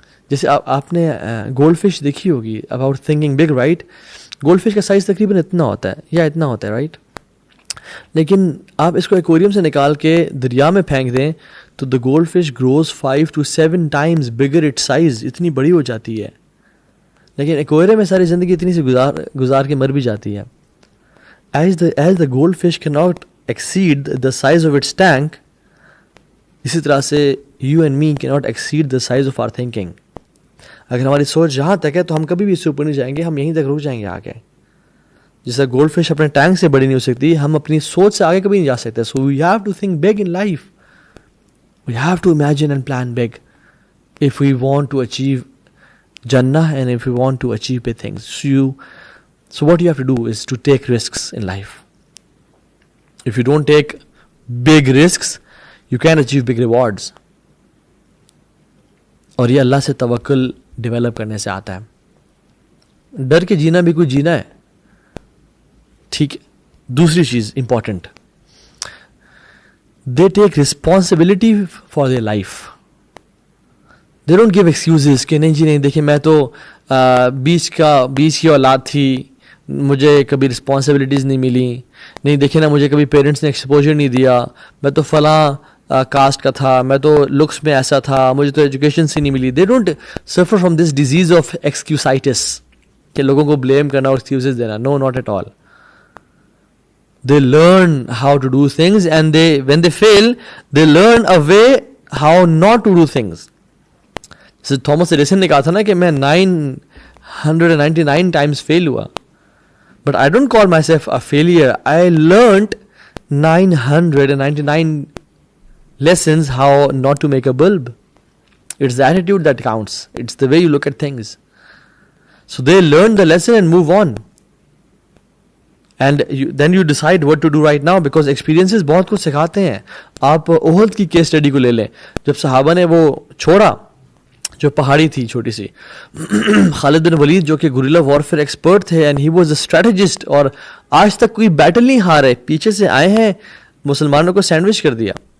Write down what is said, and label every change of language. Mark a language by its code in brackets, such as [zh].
[ur] جیسے آپ نے گولڈ فش دیکھی ہوگی, [en] about thinking big, [ur] right? Gold fish کا سائز تقریباً اتنا ہوتا ہے یا اتنا ہوتا ہے, رائٹ؟ لیکن آپ اس کو ایکویریم سے نکال کے دریا میں پھینک دیں تو [en] the gold fish grows 5 to 7 times bigger it size, [ur] اتنی بڑی ہو جاتی ہے. لیکن ایکویریم میں ساری زندگی اتنی سی گزار کے مر بھی جاتی ہے. [en] As the goldfish cannot exceed the size of its tank, [ur] اسی طرح سے [en] you and me cannot exceed the size of our thinking. [ur] اگر ہماری سوچ جہاں تک ہے تو ہم کبھی بھی اس سے اوپر نہیں جائیں گے, ہم یہیں تک رک جائیں گے آگے. جیسا گولڈ فش اپنے ٹینک سے بڑی نہیں ہو سکتی, ہم اپنی سوچ سے آگے کبھی نہیں جا سکتے. [en] So we have to think big in life. We have to imagine and plan big if we want to achieve Jannah and if we want to achieve big things. So what you have to do is to take risks in life. If you don't take big risks, you can't achieve big rewards. [ur] اور یہ اللہ سے توکل develop کرنے سے آتا ہے. ڈر کے جینا بھی کوئی جینا ہے, ٹھیک ہے. دوسری چیز important, [en] they take responsibility for their life. They don't give excuses [ur] کہ نہیں جی نہیں, دیکھیں میں تو بیچ کی اولاد تھی, مجھے کبھی رسپانسبلٹیز نہیں ملی, نہیں دیکھیں نا مجھے کبھی پیرنٹس نے ایکسپوجر نہیں دیا, میں تو فلاں کاسٹ کا تھا, میں تو لکس میں ایسا تھا, مجھے تو ایجوکیشن سے نہیں ملی. [en] They don't suffer from this disease of excusitis [ur] کہ لوگوں کو بلیم کرنا اور ایکسکیوزز دینا. [en] No, not at all. They learn how to do things and when they fail, they learn a way how not to do things. [ur] جیسے Thomas Edison نے کہا تھا نا کہ میں 999 times فیل ہوا, [en] but I don't call myself a failure. I learned 999 lessons how not to make a bulb. It's the attitude that counts. It's the way you look at things. So they learn the lesson and move on. And then you decide what to do right now, because experiences [ur] بہت کچھ سکھاتے ہیں. آپ احد کی case study کو لے لیں, جب صحابہ نے وہ چھوڑا جو پہاڑی تھی چھوٹی سی, خالد بن ولید جو کہ گوریلا وارفیئر ایکسپرٹ تھے, [en] and he was a strategist, [ur] اور آج تک کوئی بیٹل نہیں ہارے, پیچھے سے آئے ہیں, مسلمانوں کو سینڈوچ کر دیا.